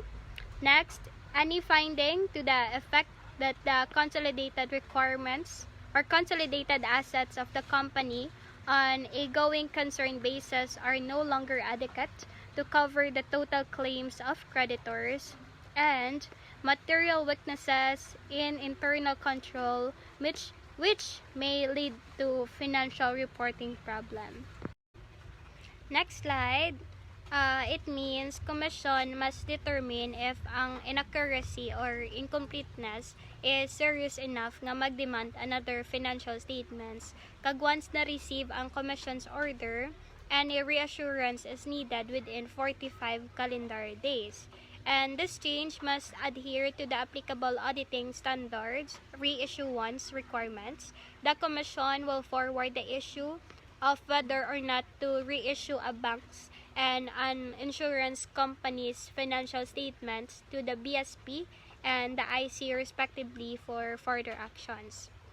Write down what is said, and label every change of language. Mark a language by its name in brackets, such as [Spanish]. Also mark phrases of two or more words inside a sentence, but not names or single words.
[English] Next, any finding to the effect that the consolidated requirements or consolidated assets of the company on a going concern basis are no longer adequate to cover the total claims of creditors, and material weaknesses in internal control which may lead to financial reporting problem. Next slide. It means commission must determine if ang inaccuracy or incompleteness is serious enough [Hiligaynon] nga mag-demand [English] another financial statements. [Hiligaynon] Kag once na-receive ang [English] commission's order, any reassurance is needed within 45 calendar days. And this change must adhere to the applicable auditing standards, reissuance requirements. The Commission will forward the issue of whether or not to reissue a bank's and an insurance company's financial statements to the BSP and the IC respectively for further actions.